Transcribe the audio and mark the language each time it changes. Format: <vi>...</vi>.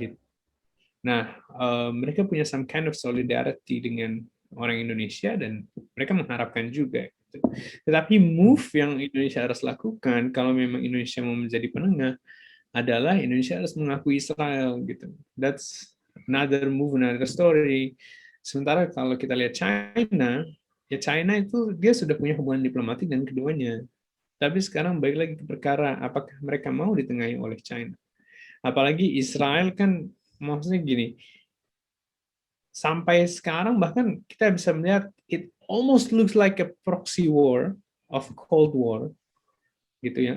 <id>gitu. Nah, mereka punya</id> <en>some kind of solidarity</en> <id>dengan orang Indonesia dan mereka mengharapkan juga. Gitu. Tetapi move yang Indonesia harus lakukan kalau memang Indonesia mau menjadi penengah adalah Indonesia harus mengakui Israel gitu.</id> <en>That's another move, another story.</en> <id>Sementara kalau kita lihat China, ya China itu dia sudah punya hubungan diplomatik dengan keduanya. Tapi sekarang balik lagi ke perkara, apakah mereka mau ditengahi oleh China? Apalagi Israel kan, maksudnya gini, sampai sekarang bahkan kita bisa melihat</id> <en>it almost looks like a proxy war of Cold War,</en> <id>gitu ya.</id>